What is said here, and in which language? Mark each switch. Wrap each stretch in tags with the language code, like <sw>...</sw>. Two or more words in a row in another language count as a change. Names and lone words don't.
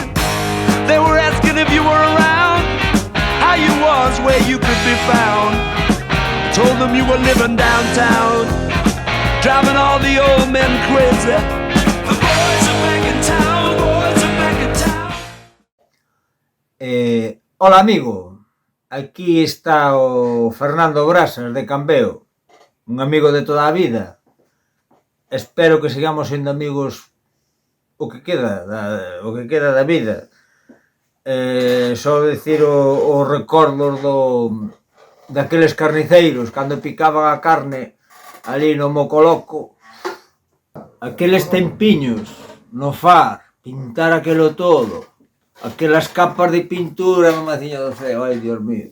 <en>They were asking if you were around, how you was, where you could be found. Told them you were living downtown, driving all the old men crazy. The boys are back in town, boys are back in town.</en> <gl>Hola amigo, aquí está o Fernando Brasas de Cambeo, un amigo de toda a vida. Espero que sigamos sendo amigos o que queda da vida. Só decir os recordos daqueles carniceiros cando picaban a carne ali no Mocoloco, aqueles tempiños no far, pintar aquelo todo, aquelas capas de pintura, mamaciña do ceo, ai Dios mío.</gl>